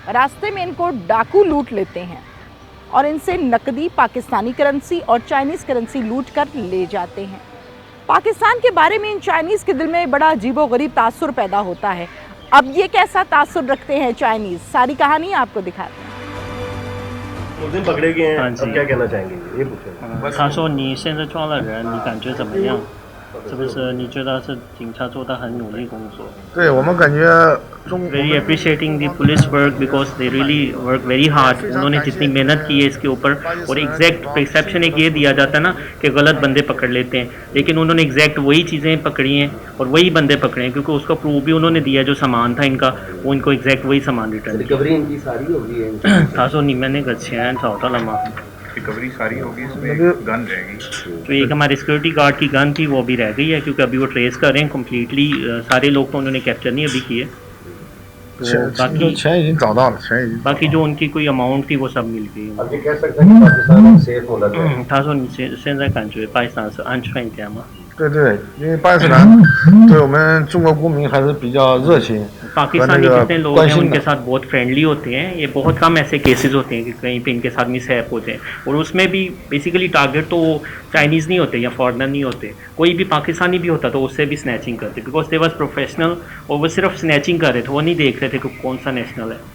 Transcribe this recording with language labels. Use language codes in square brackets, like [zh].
[hi] रास्ते में इनको डाकू लूट लेते हैं और इनसे नकदी, पाकिस्तानी करेंसी और चाइनीज़ करेंसी लूट कर ले जाते हैं। पाकिस्तान के बारे में इन चाइनीज़ के दिल में बड़ा अजीबोगरीब तासुर पैदा होता है। अब ये कैसा तासुर रखते हैं चाइनीज़, सारी कहानी आपको दिखाते हैं। मुस्लिम पकड़े गए हैं, अब क्या कहना चाहेंगे? ये पूछें। [zh] 他说你现在抓了人，你感觉怎么样？是不是你觉得是警察做的很努力工作？对我们感觉 [en] Very appreciating the police work because they really work very hard। [hi] उन्होंने जितनी मेहनत की है इसके ऊपर, और एग्जैक्ट परसेप्शन एक ये दिया जाता है ना कि गलत बंदे पकड़ लेते हैं, लेकिन उन्होंने एग्जैक्ट वही चीज़ें पकड़ी हैं और वही बंदे पकड़े हैं, क्योंकि उसका प्रूफ भी उन्होंने दिया जो सामान था इनका, वो इनको एग्जैक्ट वही सामान रिटर्न। रिकवरी इनकी सारी होगी है? [zh] 他说你们那个钱找到了吗？ [hi] रिकवरी सारी होगी, इसमें गन रहेगी। तो एक हमारे सिक्योरिटी गार्ड की गन थी, वो अभी रह गई है, क्योंकि अभी वो ट्रेस कर रहे हैं कम्प्लीटली। सारे लोग तो उन्होंने कैप्चर नहीं अभी किए, तो बाकी जो उनकी कोई अमाउंट थी वो सब मिल गई। अब ये कह सकते हैं कि पाकिस्तान सेफ होना चाहिए। [zh] 他说你现在感觉巴基斯坦是安全一点吗？对对，因为巴基斯坦对我们中国公民还是比较热情。 [hi] पाकिस्तानी जितने लोग हैं उनके साथ बहुत फ्रेंडली होते हैं। ये बहुत कम ऐसे केसेस होते हैं कि कहीं पे इनके साथ मिसहैप होते हैं, और उसमें भी बेसिकली टारगेट तो चाइनीज़ नहीं होते या फॉरेनर नहीं होते, कोई भी पाकिस्तानी भी होता तो उससे भी स्नैचिंग करते, बिकॉज दे वाज प्रोफेशनल, और वो सिर्फ स्नैचिंग कर रहे थे, वो नहीं देख रहे थे कि कौन सा नेशनल है।